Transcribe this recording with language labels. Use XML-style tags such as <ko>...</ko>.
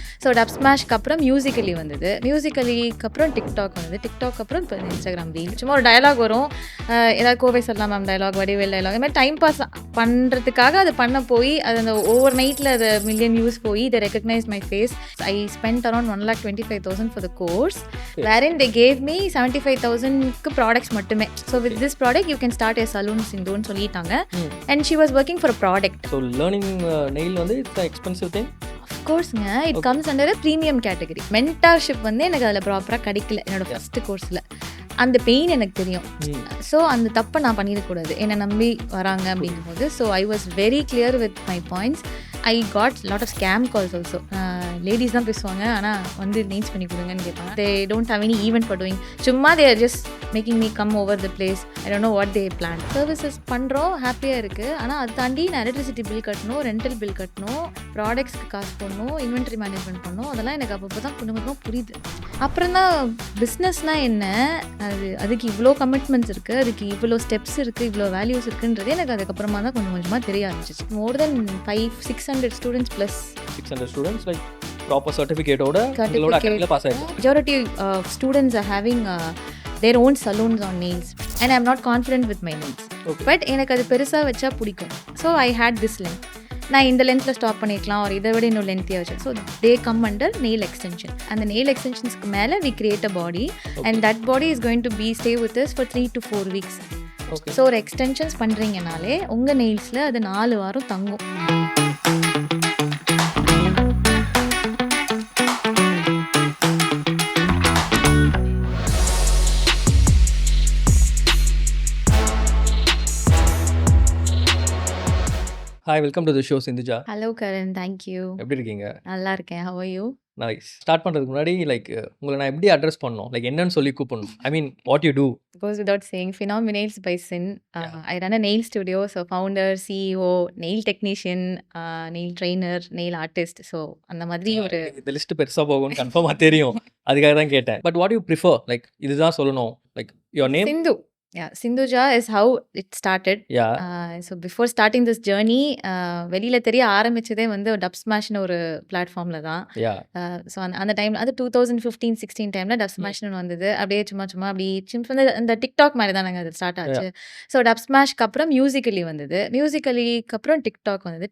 <ta>So dub ஸ்மாஷ்க்கு அப்புறம் musically வந்தது. மியூசிக்கலிக்கு அப்புறம் டிக்டாக் வந்தது. டிக்டாக் அப்புறம் இப்போ இன்ஸ்டாகிராம் ரீல். சும்மா ஒரு டயலாக் வரும், ஏதாவது கோவை சொல்லலாம் மேம் டயலாக், வடிவேல் டயலாக், இது மாதிரி டைம் பாஸ் பண்ணுறதுக்காக அது பண்ண போய் அது அந்த ஓவர் நைட்டில் அது மில்லியன் வியூஸ் போய்</ta> <en>they recognize my face. I spent around 1,25,000 for the course, wherein they gave me 75,000 products மட்டுமே. So with this product you can start a saloon</en> <ta>சிந்துன்னு சொல்லிட்டாங்க.</ta> <en>And she was working for a product. So learning nail வந்து it's an expensive thing. Of courseங்க, it comes under a premium category.</en> <ta>Mentorship வந்து எனக்கு அதில் ப்ராப்பராக கிடைக்கல என்னோட first கோர்ஸில். அந்த பெயின் எனக்கு தெரியும். ஸோ அந்த தப்பை நான் பண்ணிடக்கூடாது, என்னை நம்பி வராங்க அப்படிங்கும்போது.</ta> <en>So I was very clear with my points. I got lot of scam calls also.</en> <ta>Ladies தான் பேசுவாங்க, ஆனால் வந்து நேம்ஸ் பண்ணி கொடுங்கன்னு கேட்பாங்க.</ta> <en>They don't have any event for doing. சும்மா they are just making me come over the place. I don't know what they plan.</en> <ta>Services பண்ணுறோம், ஹாப்பியாக இருக்குது. ஆனால் அதை தாண்டி நான் எலக்ட்ரிசிட்டி பில் கட்டணும், ரெண்டல் பில் கட்டணும், ப்ராடக்ட்ஸ்க்கு காசு போடணும், இன்வென்ட்ரி மேனேஜ்மெண்ட் பண்ணணும். அதெல்லாம் எனக்கு அப்பப்போ தான் கொஞ்சம் புரியுது. அப்புறம் தான் பிஸ்னஸ்னால் என்ன, அதுக்கு இவ்வளோ கமிட்மெண்ட்ஸ் இருக்குது, அதுக்கு இவ்வளோ ஸ்டெப்ஸ் இருக்குது, இவ்வளோ வேல்யூஸ் இருக்குன்றது எனக்கு அதுக்கப்புறமா தான் கொஞ்சமாக தெரிய ஆரம்பிச்சிச்சு.</ta> <en>more then 500-600 students plus</en> <ta>600</ta> <en>students like proper certificate</en> <ta>ஓட உங்களோட அகாடமில பாஸ் ஆயிருக்கு.</ta> <en>Majority of students are having their own salons on nails and I am not confident with my nails.</en> <ta>But எனக்கு அது பெருசாக வச்சா பிடிக்கும்.</ta> <en>So I had this length.</en> <ta>நான் இந்த லென்த்தில் ஸ்டாப் பண்ணிக்கலாம், ஒரு இதை விட இன்னும் லென்த்தியாக வச்சேன்.</ta> <en>So they come under nail extension.</en> <ta>அந்த நெயில் எக்ஸ்டென்ஷன்ஸ்க்கு மேலே</ta> <en>We create a body and that body is going to be stay with us for 3 to 4 weeks.</en> <ta>So ஒரு எக்ஸ்டென்ஷன்ஸ் பண்ணுறீங்கனாலே உங்கள் நெயில்ஸில் அது 4 வாரம் தங்கும்.</ta> <en>Hi, welcome to the show Sindhuja. Hello Karan, thank you.</en> <ta>எப்படி இருக்கீங்க? நல்லா இருக்கேன்.</ta> <en>How are you? Nice.</en> <ta>Start பண்ணுறதுக்கு முன்னாடி லைக் உங்களை நான் எப்படி அட்ரஸ் பண்ணணும், லைக் என்னன்னு சொல்லி கூப்பிடணும்,</ta> <en>I mean what you do? Goes without saying, Phenomenals by Sin. I run a nail studio, so founder, CEO, nail technician, nail trainer, nail artist.</en> <ta>So அந்த மாதிரி ஒரு இந்த லிஸ்ட் பெருசாக போகும்னு கன்ஃபார்மாக தெரியும், அதுக்காக தான் கேட்டேன்.</ta> <en>but what you prefer,</en> <ta>like இதுதான் சொல்லணும், like your name?</ta> <en>Sindhu. Yeah, Sindhuja is how it started. Yeah. So before starting this journey,</en> <ta>வெளியில தெரிய ஆரம்பிச்சதே வந்து டப் ஸ்மாஷ்னு ஒரு பிளாட்ஃபார்ம்ல தான். ஸோ அந்த டைம்ல அது 2015-16 டைம்ல டப் ஸ்மாஷ்னு வந்தது. அப்படியே சும்மா அப்படி சின்ன இந்த டிக்டாக் மாதிரி தானங்க அது ஸ்டார்ட் ஆச்சு. ஸோ டப் ஸ்மாஷ்க்கு அப்புறம் மியூசிக்கலி வந்தது. மியூசிக்கலிக்கு அப்புறம் டிக்டாக் வந்தது.</ta>